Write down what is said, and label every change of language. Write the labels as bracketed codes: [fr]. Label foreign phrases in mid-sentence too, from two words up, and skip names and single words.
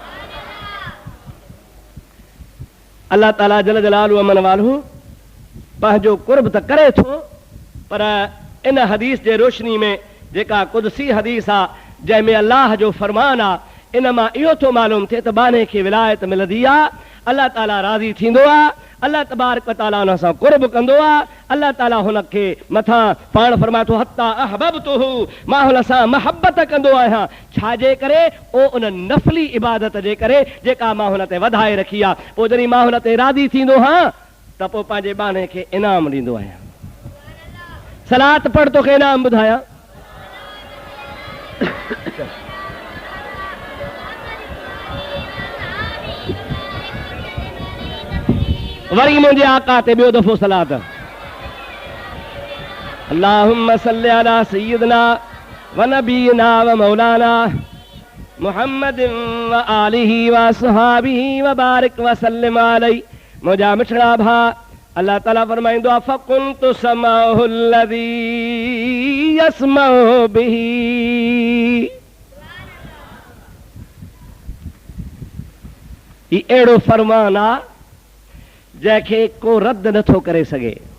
[sd] अल्लाह ताला [ar] جل جلاله وعم نواله [sd] पंहिंजो कुर्ब त करे थो, पर इन हदीस जे रोशनी में जेका कुदसी हदीस आहे जंहिंमें अल्लाह जो फरमान आहे, इन मां इहो थो मालूम थिए त बाने खे विलायत मिलंदी आहे, अल्लाह ताला राज़ी थींदो आहे, [ar] الله تبارك وتعالى [sd] हुन सां कुर्ब कंदो आहे, अल्लाह ताला हुनखे मथां पाण फरमाए थो [ar] حتى أحببته, [sd] मां हुन सां महबत कंदो आहियां। छाजे करे? ओ उन नफ़ली इबादत जे करे जेका मां हुन ते वधाए रखी आहे। पोइ जॾहिं मां हुन ते राज़ी थींदो हां त पोइ पंहिंजे बाने खे इनाम ॾींदो आहियां। सलात पढ़ तोखे इनाम ॿुधायां। वरी मुंहिंजे आका ते ॿियो दफ़ो सलात। [ar] اللهم صل على سيدنا ونبينا ومولانا محمد وآله وأصحابه وبارك وسلم عليه. [sd] मुंहिंजा मिठड़ा भाउ, अल्लाह ताला फरमाईंदो आहे [ar] فكنت سمعه الذي يسمع به. [sd] ही अहिड़ो फरमान आहे जंहिंखे को रद्द नथो करे सघे।